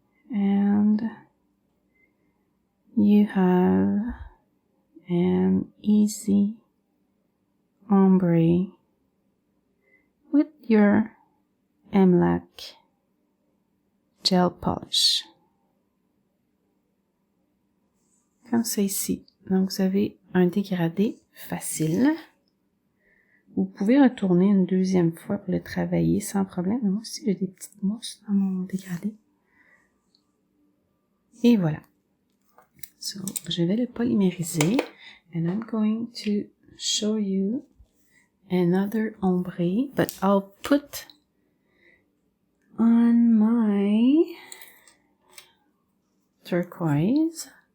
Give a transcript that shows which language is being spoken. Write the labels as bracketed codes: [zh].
[en] And you have an easy ombre with your MLAC gel polish. [fr] Comme ça ici. Donc, vous avez un dégradé facile. Vous pouvez retourner une deuxième fois pour le travailler sans problème. Moi aussi, j'ai des petites mousses dans mon dégradé. Et voilà. So, je vais le polymériser. [en] And I'm going to show you another ombre. But I'll put on my turquoise.